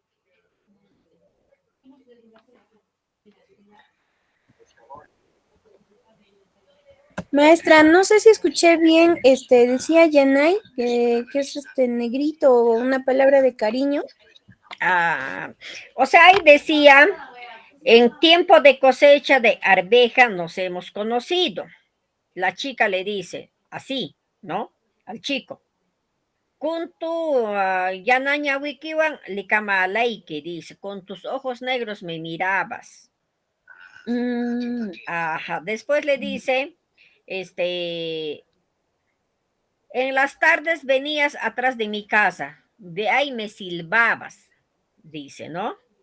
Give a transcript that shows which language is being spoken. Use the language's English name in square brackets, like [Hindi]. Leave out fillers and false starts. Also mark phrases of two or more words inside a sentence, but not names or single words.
[Spanish] Maestra, no sé si escuché bien, decía Yanay, que es negrito o una palabra de cariño. O sea, ahí decía, en tiempo de cosecha de arveja nos hemos conocido. La chica le dice, así, ¿no? Al chico. [Quechua] Kuntu yanaña wikiwan likama alaike, [Spanish] dice, con tus ojos negros me mirabas. Ajá. Después le dice, en las tardes venías atrás de mi casa, de ahí me silbabas, dice, ¿no?